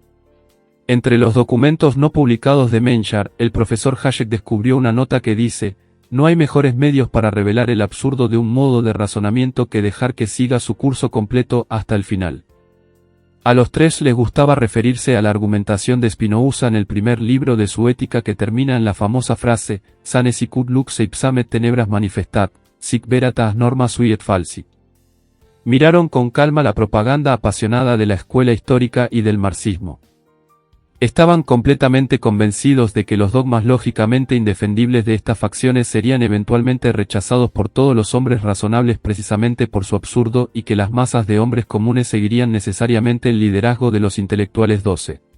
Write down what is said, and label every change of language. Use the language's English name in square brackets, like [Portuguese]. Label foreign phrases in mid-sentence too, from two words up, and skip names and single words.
[Spanish] Entre los documentos no publicados de Menger, el profesor Hayek descubrió una nota que dice: no hay mejores medios para revelar el absurdo de un modo de razonamiento que dejar que siga su curso completo hasta el final. A los tres les gustaba referirse a la argumentación de Spinoza en el primer libro de su Ética, que termina en la famosa frase: [Latin] sane sicut lux ipsamet tenebras manifestat, sic veritas norma sui et falsi. [Spanish] Miraron con calma la propaganda apasionada de la escuela histórica y del marxismo. Estaban completamente convencidos de que los dogmas lógicamente indefendibles de estas facciones serían eventualmente rechazados por todos los hombres razonables precisamente por su absurdo, y que las masas de hombres comunes seguirían necesariamente el liderazgo de los intelectuales 12.